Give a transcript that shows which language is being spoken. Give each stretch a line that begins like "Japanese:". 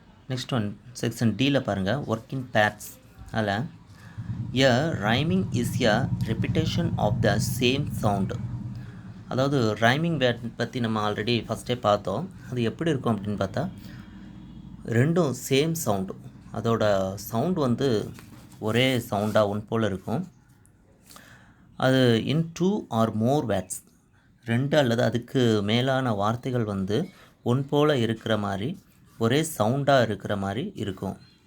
Tamil: Next one section டியில் பாருங்கள். Working purse. அதில்
English: A rhyming is a repetition of the same sound.
Tamil: அதாவது rhyming word பற்றி நம்ம ஆல்ரெடி ஃபஸ்ட்டே பார்த்தோம். அது எப்படி இருக்கும் அப்படின்னு பார்த்தா, ரெண்டும் சேம் சவுண்டு, அதோட சவுண்டு வந்து ஒரே சவுண்டாக ஒன் போல் இருக்கும். அது இன் 2 or more வேர்ட்ஸ், 2 அல்லது அதுக்கு மேலான வார்த்தைகள் வந்து ஒன் போல் இருக்கிற மாதிரி ஒரே சவுண்டாக இருக்கிற மாதிரி இருக்கும்.